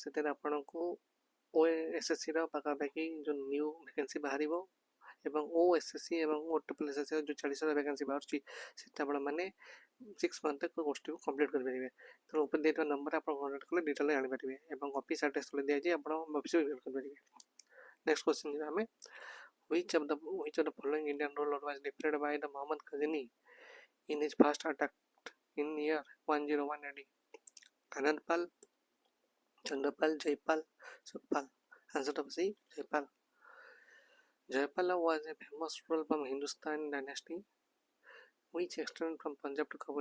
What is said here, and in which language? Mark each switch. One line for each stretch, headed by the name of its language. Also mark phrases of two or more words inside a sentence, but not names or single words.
Odia: ସେଥିରେ ଆପଣଙ୍କୁ OSSCର ପାଖାପାଖି ଯେଉଁ
English: new vacancy
Odia: ବାହାରିବ ଏବଂ OSSC ଏବଂ OSSC ଯେଉଁ 40,000 ଭ୍ୟାକେନ୍ସି ବାହାରୁଛି ସେଟା ଆପଣମାନେ 6 ମନ୍ଥରେ କୋର୍ସଟିକୁ କମ୍ପ୍ଲିଟ୍ କରିପାରିବେ। ତେଣୁ ଉପରେ ଦେଇଥିବା ନମ୍ବର ଆପଣ କଣ୍ଟାକ୍ଟ କଲେ ଡିଟେଲ୍ ଜାଣିପାରିବେ ଏବଂ
English: office address
Odia: ତଳେ ଦିଆଯାଇଛି ଆପଣ
English: office visit
Odia: କରିପାରିବେ।
English: next question
Odia: ଯିବା ଆମେ
English: which of the following Indian ruler was defeated by the Muhammad Ghazni in his first attack in year 101 AD? Anandpal, Chandrapal, Jaipal, Sukhpal. Answer to C. Jaipal. Jaipala was a famous ruler from Hindustan dynasty which extended from Punjab to Kabul.